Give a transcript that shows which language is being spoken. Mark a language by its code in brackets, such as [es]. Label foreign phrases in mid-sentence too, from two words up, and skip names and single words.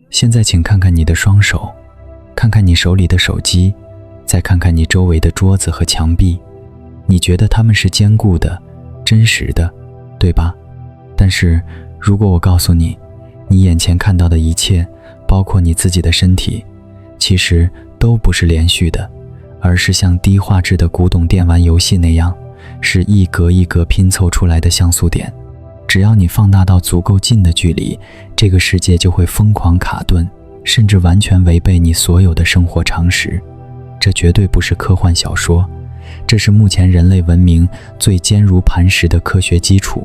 [zh] 現在請看看你的雙手，看看你手裡的手機，再看看你周圍的桌子和牆壁，你覺得它們是坚固的、真實的，对吧？但是如果我告訴你，你眼前看到的一切，包括你自己的身体，其實都不是连續的，而是像低畫質的古董電玩遊戲那樣，是一格一格拼凑出來的像素點。只要你放大到足夠近的距離，这個世界就會瘋狂卡頓，甚至完全違背你所有的生活常識。這絕對不是科幻小說，這是目前人類文明最堅如磐石的科學基礎。